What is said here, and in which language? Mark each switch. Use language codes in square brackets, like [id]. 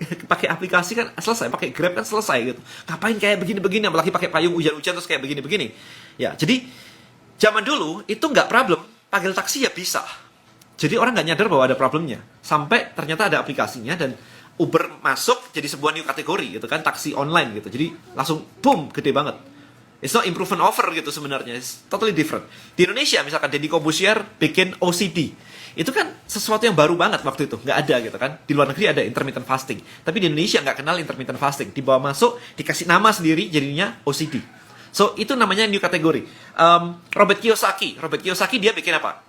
[id] Pakai aplikasi kan selesai, pakai Grab kan selesai gitu. Ngapain kayak begini-begini, apalagi pakai payung hujan-hujan terus kayak begini-begini. Ya, jadi zaman dulu itu nggak problem, panggil taksi ya bisa. Jadi orang nggak nyadar bahwa ada problemnya. Sampai ternyata ada aplikasinya dan Uber masuk jadi sebuah new kategori gitu kan, taksi online gitu. Jadi langsung boom, gede banget. [en] It's not improvement over [id] gitu sebenarnya, [en] it's totally different. [id] Di Indonesia misalkan Deddy Corbuzier bikin OCD. Itu kan sesuatu yang baru banget waktu itu, nggak ada gitu kan. Di luar negeri ada intermittent fasting, tapi di Indonesia nggak kenal intermittent fasting. Dibawa masuk, dikasih nama sendiri, jadinya OCD. So, itu namanya new kategori. Robert Kiyosaki dia bikin apa?